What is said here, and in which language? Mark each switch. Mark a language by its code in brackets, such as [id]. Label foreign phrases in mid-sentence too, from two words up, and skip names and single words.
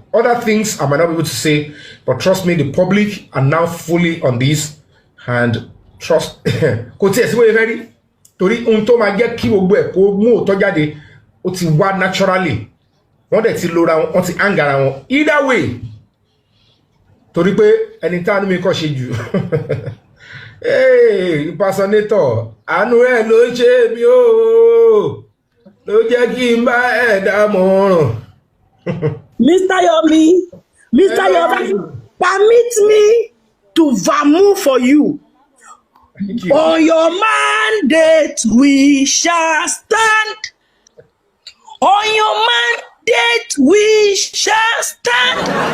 [en] Other things I might not be able to say, but trust me, the public are now fully on this. And trust. Naturally. Either way. [yo] Torí pé ẹni tá mi kò ṣe jù. Impersonator, àánú ẹ ló ń ṣe mí o. Ló jẹ́ kí n bá ẹ dámọ̀ràn. [en] Mr. Yomi, permit me to vamoo for you. You. On your mandate we shall stand. On your mandate we shall stand.